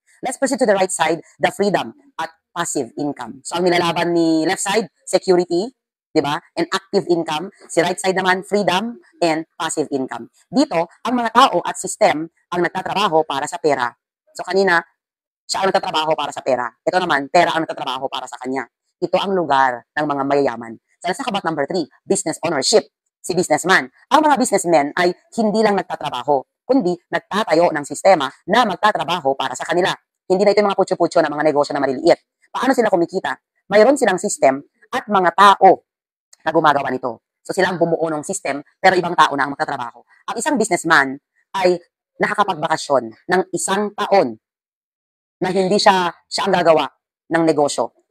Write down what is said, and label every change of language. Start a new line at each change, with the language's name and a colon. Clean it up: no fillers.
English: Let's proceed to the right side, the freedom at passive income.
Filipino: So, ang nilalaban ni left side, security, di ba?
English: And active income.
Filipino: Si right side naman, freedom and passive income. Dito, ang mga tao at system ang nagtatrabaho para sa pera. So kanina, siya ang nagtatrabaho para sa pera. Ito naman, pera ang nagtatrabaho para sa kanya. Ito ang lugar ng mga mayayaman.
English: So let's talk about number 3, business ownership.
Filipino: Si businessman. Ang mga businessmen ay hindi lang nagtatrabaho, kundi nagtatayo ng sistema na magtatrabaho para sa kanila. Hindi na ito yung mga putyo-putyo na mga negosyo na maliliit. Paano sila kumikita? Mayroon silang system at mga tao na gumagawa nito. So sila ang bumuo ng system, pero ibang tao na ang magtatrabaho. Ang isang businessman ay nakakapagbakasyon ng 1 taon na hindi siya ang gagawa ng negosyo.